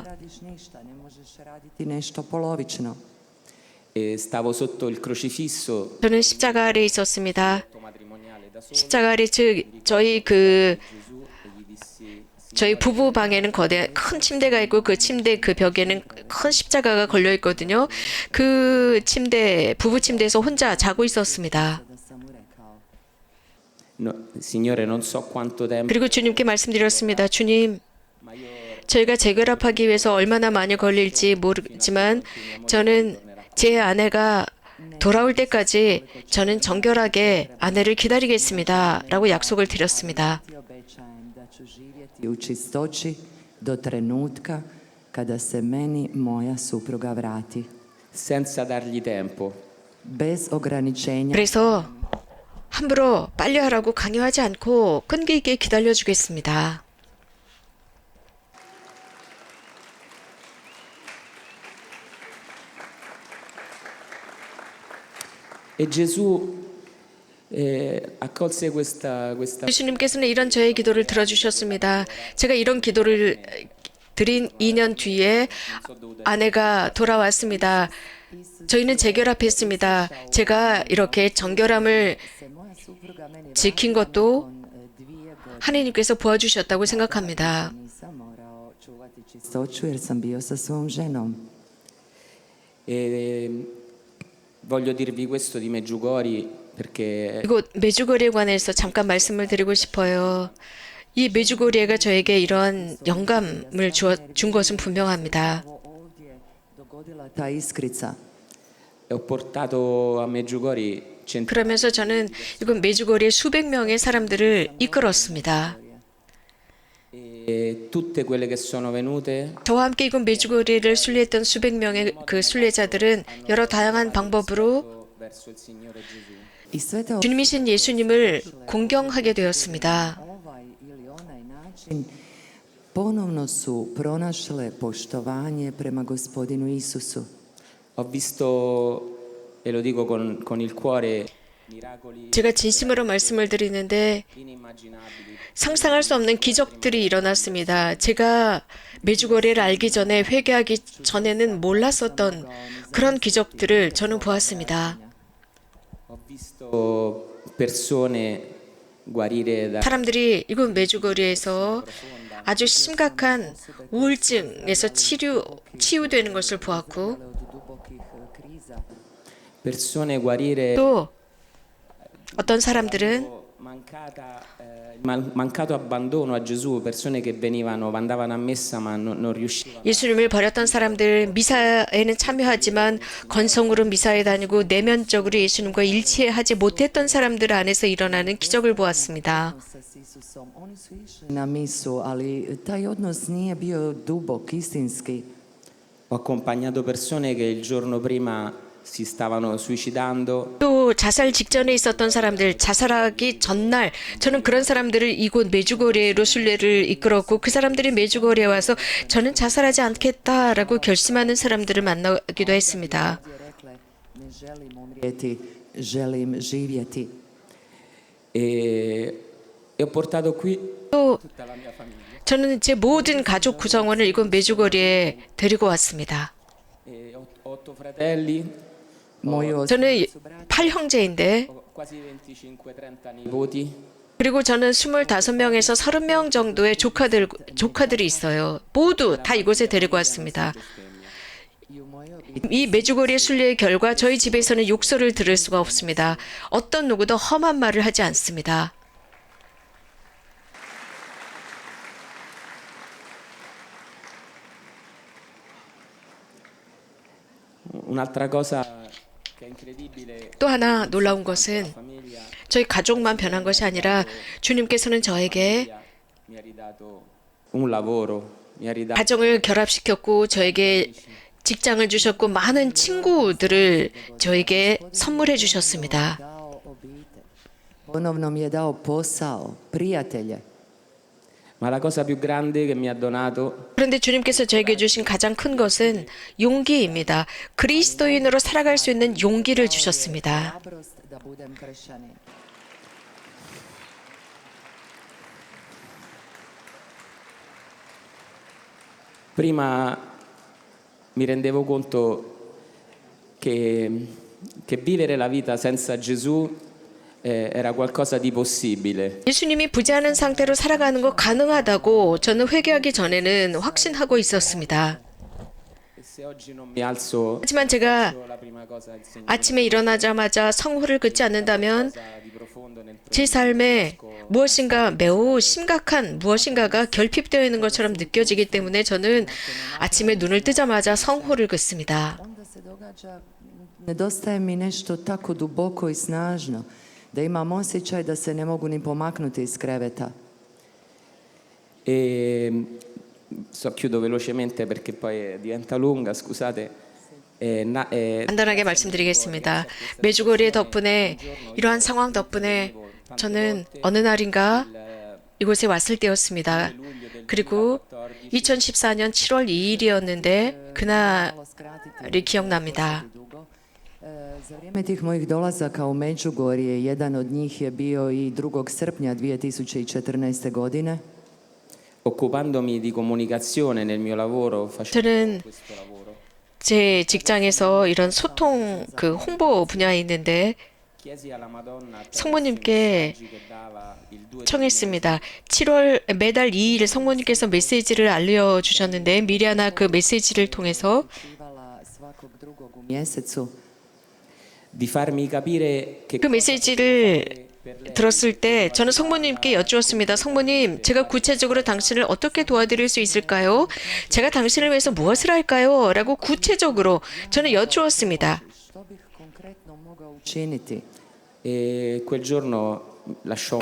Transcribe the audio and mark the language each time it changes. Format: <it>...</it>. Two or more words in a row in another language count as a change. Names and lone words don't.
<hr>radiš ništa, ne možeš raditi nešto polovično.</hr> <it>e stavo sotto il crocifisso</it> <ko>저는 십자가 아래에 있었습니다.</ko> <it>matrimoniale da solo.</it> <ko>십자가 아래 즉 저희 저희 부부 방에는 거대 큰 침대가 있고 그 침대 그 벽에는 큰 십자가가 걸려 있거든요. 그 침대 부부 침대에서 혼자 자고 있었습니다.</ko> <hr>Da sam mu rekao,</hr> <it>No, Signore, non so quanto tempo,</it> <ko>그리고 주님께 말씀드렸습니다. 주님,</ko> <it>ma io</it> <ko>저희가 재결합하기 위해서 얼마나 많이 걸릴지 모르지만 저는 제 아내가 돌아올 때까지 저는 정결하게 아내를 기다리겠습니다. 라고 약속을 드렸습니다.</ko> <hr>ti obećajem da ću živjeti u čistoći do trenutka kada se meni moja supruga vrati.</hr> <it>senza dargli tempo.</it> <hr>Bez ograničenja.</hr> <ko>그래서 함부로 빨리 하라고 강요하지 않고 끈기 있게 기다려주겠습니다.</ko> <it>E Gesù accolse questa</it> <ko>예수님께서는 이런 저의 기도를 들어주셨습니다. 제가 이런 기도를 드린 2년 뒤에 아내가 돌아왔습니다. 저희는 재결합했습니다. 제가 이렇게 정결함을</ko> <hr>se moja supruga meni</hr> <ko>지킨 것도</ko> <hr>nakon 2 godine</hr> <ko>하나님께서 도와주셨다고 생각합니다.</ko> <hr>nisam morao čuvati čistoću jer sam bio sa svom ženom.</hr> <it>E voglio dirvi questo di Medjugorje perché</it> <ko>이곳 메주고리에 관해서 잠깐 말씀을 드리고 싶어요. 이 메주고리가 저에게 이런 영감을 준 것은 분명합니다.</ko> <hr>Ovdje dogodila ta iskrica.</hr> <it>ho portato a Medjugorje</it> <ko>그러면서 저는 이곳 메주고리에 수백 명의 사람들을 이끌었습니다.</ko> <it>e tutte quelle che sono venute</it> <ko>저와 함께 이곳 메주고리를 순례했던 수백 명의 그 순례자들은 여러 다양한 방법으로</ko> <it>verso il Signore Gesù.</it> <hr>I sve te</hr> <ko>주님이신 예수님을 공경하게 되었습니다.</ko> <hr>ovaj ili onaj način ponovno su pronašle poštovanje prema gospodinu Isusu.</hr> <it>Ho visto, e lo dico con il cuore, miracoli</it> <ko>제가 진심으로 말씀을 드리는데</ko> <it>inimmaginabili.</it> <ko>상상할 수 없는 기적들이 일어났습니다. 제가 메주고리를 알기 전에 회개하기 전에는 몰랐었던 그런 기적들을 저는 보았습니다.</ko> <it>Ho visto persone guarire da</it> <ko>사람들이 이곳 메주고리에서 아주 심각한 우울증에서 치유되는 것을 보았고</ko> <hr>Od dubokih kriza.</hr> <it>persone guarire</it> <ko>또 어떤 사람들은</ko> <it>mancato abbandono a Gesù, persone che andavano a messa ma non riuscivano.</it> <ko>예수님을 버렸던 사람들, 미사에는 참여하지만 건성으로 미사에 다니고 내면적으로 예수님과 일치하지 못했던 사람들 안에서 일어나는 기적을 보았습니다.</ko> <hr>Sa s Isusom. Oni su išli na misu, ali taj odnos nije bio dubok, istinski.</hr> <it>Ho accompagnato persone che il giorno prima si stavano suicidando</it> <ko>또 자살 직전에 있었던 사람들, 자살하기 전날 저는 그런 사람들을 이곳 메주고리로 순례를 이끌었고 그 사람들이 메주고리에 와서 저는 자살하지 않겠다라고 결심하는 사람들을 만나기도 했습니다.</ko> <hr>Rekle, ne želim umrijeti, želim živjeti.</hr> <it>e ho portato qui</it> <ko>또</ko> <it>tutta la mia famiglia.</it> <ko>저는 제 모든 가족 구성원을 이곳 메주고리에 데리고 왔습니다.</ko> <it>Ho 8 fratelli,</it> <hr>Moji</hr> <ko>저는 8형제인데</ko> <it>ho quasi 25-30 nipoti.</it> <ko>그리고 저는 25명에서 30명 정도의 조카들이 있어요. 모두 다 이곳에 데리고 왔습니다. 이 메주고리의 순례의 결과 저희 집에서는 욕설을 들을 수가 없습니다. 어떤 누구도 험한 말을 하지 않습니다.</ko> <it>Un'altra cosa che è incredibile,</it> <ko>또 하나 놀라운 것은</ko> <it>famiglia</it> <ko>저희 가족만 변한 것이 아니라 주님께서는 저에게</ko> <it>mi ha ridato un lavoro, mi ha ridato</it> <ko>가정을 결합시켰고 저에게 직장을 주셨고 많은 친구들을 저에게 선물해 주셨습니다.</ko> <hr>dao obitelj. Ponovno mi je dao posao, prijatelje.</hr> <it>ma la cosa più grande che mi ha donato</it> <ko>그런데 주님께서 저에게 주신 가장 큰 것은 용기입니다. 그리스도인으로 살아갈 수 있는 용기를 주셨습니다.</ko> <hr>Hrabrost da budem kršćanin.</hr> <it>prima mi rendevo conto che vivere la vita senza Gesù era qualcosa di possibile.</it> <ko>예수님이 부재하는 상태로 살아가는 거 가능하다고 저는 회개하기 전에는 확신하고 있었습니다.</ko> <it>E se oggi non mi alzo</it> <ko>하지만 제가</ko> <it>la prima cosa il Signore</it> <ko>아침에 일어나자마자 성호를 긋지 않는다면</ko> <it>qualcosa di profondo nel</it> <ko>제 삶에 무엇인가 매우 심각한 무엇인가가 결핍되어 있는 것처럼 느껴지기 때문에 저는 아침에 눈을 뜨자마자 성호를 긋습니다.</ko> <hr>Onda se događa, nedostaje mi nešto tako duboko i snažno, da imam osjećaj da se ne mogu ni pomaknuti iz kreveta.</hr> <it>chiudo velocemente perché poi diventa lunga, scusate.</it> <ko>간단하게 말씀드리겠습니다. 메주고리의 덕분에 이러한 상황 덕분에 저는 어느 날인가 이곳에 왔을 때였습니다. 그리고 2014년 7월 2일이었는데 그날이 기억납니다.</ko> <hr>Za vrijeme tih mojih dolazaka u Međugorje, jedan od njih je bio i 2. srpnja 2014. godine.</hr> <it>occupandomi di comunicazione nel mio lavoro, facendo</it> <ko>저는</ko> <it>questo lavoro,</it> <ko>제 직장에서 이런 소통 홍보 분야에 있는데</ko> <it>chiesi alla Madonna attraverso</it> <ko>성모님께</ko> <it>i messaggi che dava il 2</it> <ko>청했습니다. 7월 매달 2일 성모님께서 메시지를 알려주셨는데 미리아나 그 메시지를 통해서</ko> <hr>Uživala svakog drugog u mjesecu.</hr> <it>di farmi capire che</it> <ko>그 메시지를 들었을 때 저는 성모님께 여쭈었습니다. 성모님, 제가 구체적으로 당신을 어떻게 도와드릴 수 있을까요? 제가 당신을 위해서 무엇을 할까요? 라고 구체적으로 저는 여쭈었습니다.</ko> <hr>Što bih konkretno mogao učiniti?</hr> <it>E quel giorno lasciò</it>